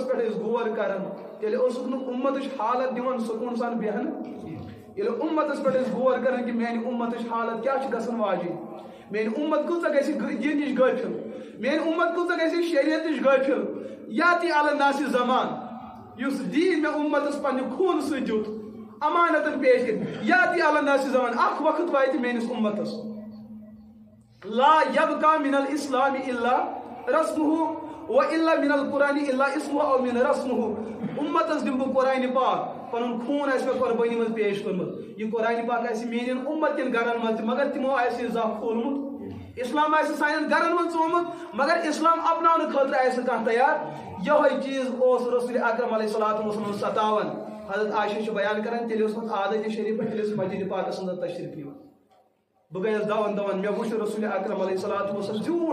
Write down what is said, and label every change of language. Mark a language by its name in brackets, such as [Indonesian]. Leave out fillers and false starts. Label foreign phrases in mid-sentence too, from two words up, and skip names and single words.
[Kashmiri] پٮ۪ٹھ ٲسۍ غور کران تیٚلہِ اوسُکھ نہٕ اُمتٕچ حالت دِوان سکوٗن سان بیٚہنہٕ ییٚلہِ اُمتس پٮ۪ٹھ ٲسۍ غور کران کہِ میانہِ اُمتٕچ حالت کیاہ چھِ گژھان واجِنۍ میٲنۍ اُمت کۭژاہ گژھِ دین نِش غٲفِل میٲنۍ اُمت کۭژاہ گژھِ شریعت نِش غٲفِل [Arabic] یاتی علی ناصِ زمان [Kashmiri] یُس دیٖن مےٚ اُمتس پننہِ خوٗنہٕ سۭتۍ دیُت امانتن پیش کٔرِتھ [Arabic] یاتی علی ناصِ زمان [Kashmiri] اکھ وقت واتہِ میٲنِس اُمتس [Arabic] لا یبقى من الاسلام الا رسمه والا من القران الا اسمه او من رسمه [Kashmiri] امتس دِمہٕ بہٕ قرآنِ پاک پنُن خوٗن آسہِ مےٚ قۄربٲنی منٛز پیش کوٚرمُت یہِ قرآنِ پاک آسہِ میٲنٮ۪ن اُمت کٮ۪ن گرن منٛز تہِ مگر تِمو آسہِ یہِ زانٛہہ کھوٗلمُت اسلام آسہِ سانٮ۪ن گرن منٛز ژومُت مگر اسلام اپناونہٕ خٲطرٕ آسہِ نہٕ کانٛہہ تیار یِہوے چیٖز اوس رسول اکرم [Arabic] علیہ الصلوۃ والسلام [Kashmiri] ستاوان حضرت عائشہ چھِ بیان کران تیٚلہِ اوسمُت عادتِ شریٖف تیٚلہِ ٲسۍ مسجدِ پاکس انٛدر تشریٖف نِوان بہٕ گٔیَس دون مےٚ وُچھ رسول اکرم [Arabic] علیہ الصلوۃ والسلام [Kashmiri] زیوٗٹھ